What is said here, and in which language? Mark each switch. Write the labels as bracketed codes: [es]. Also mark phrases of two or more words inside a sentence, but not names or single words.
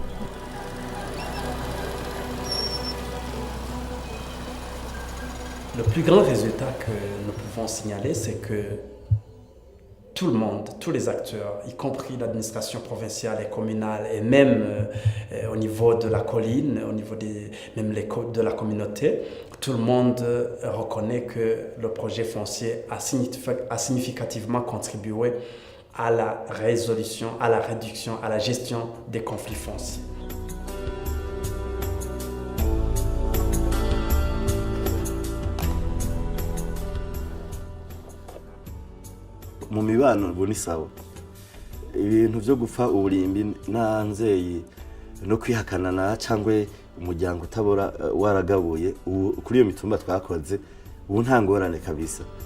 [fr] Le plus grand résultat que nous pouvons signaler, c'est que tout le monde, tous les acteurs, y compris l'administration provinciale et communale et même au niveau de la colline, au niveau de la communauté, tout le monde reconnaît que le projet foncier a significativement contribué à la résolution, à la réduction, à la gestion des conflits fonciers. [rn] Mu mibano ubu ni sawa, ibintu byo gupfa uburimbi nanzeyi no kwihakanana cyangwa umuryango utabora waragabuye kuri iyo mitumba twakoze ubu nta ngorane kabisa.